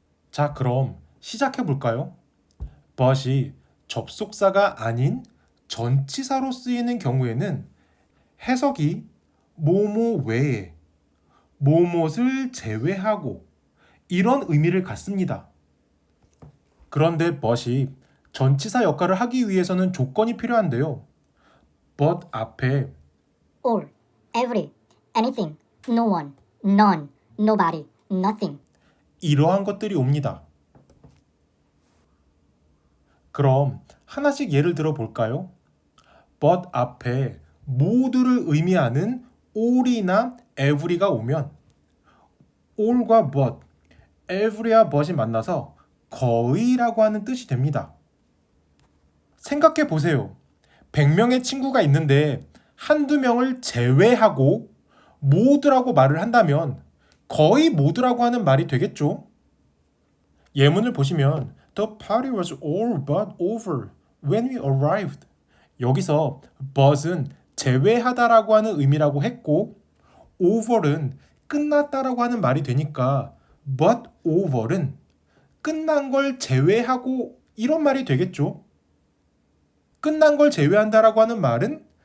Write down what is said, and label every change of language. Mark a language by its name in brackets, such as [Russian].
[Korean] 자, 그럼 시작해 볼까요? but이 접속사가 아닌 전치사로 쓰이는 경우에는 해석이 뭐뭐 외에, 뭐뭇을 제외하고 이런 의미를 갖습니다. 그런데 but이 전치사 역할을 하기 위해서는 조건이 필요한데요. but 앞에 [English] all, every, anything, no one, none, nobody, nothing. [Korean] 이러한 것들이 옵니다. 그럼 하나씩 예를 들어 볼까요? but 앞에 모두를 의미하는 all이나 every가 오면 all과 but, every와 but이 만나서 거의라고 하는 뜻이 됩니다. 생각해 보세요. 100명의 친구가 있는데 한두 명을 제외하고 모두라고 말을 한다면 거의 모두라고 하는 말이 되겠죠? 예문을 보시면 [English] The party was all but over when we arrived. [Korean] 여기서 but은 제외하다라고 하는 의미라고 했고 over는 끝났다라고 하는 말이 되니까 but over는 끝난 걸 제외하고 이런 말이 되겠죠? 끝난 걸 제외한다라고 하는 말은